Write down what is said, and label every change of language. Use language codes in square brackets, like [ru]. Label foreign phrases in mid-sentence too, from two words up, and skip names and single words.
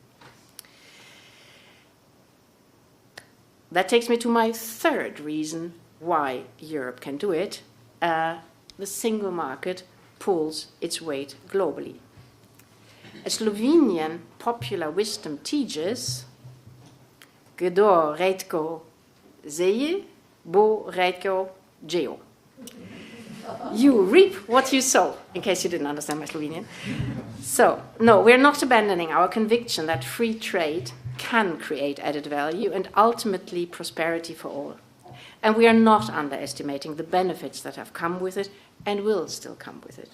[en] That takes me to my third reason why Europe can do it. The single market pulls its weight globally. A Slovenian popular wisdom teaches, [sl] Kdor redko seje, bo redko džejo. [en] You reap what you sow, in case you didn't understand my Slovenian. So, no, we're not abandoning our conviction that free trade can create added value and ultimately prosperity for all. And we are not underestimating the benefits that have come with it and will still come with it.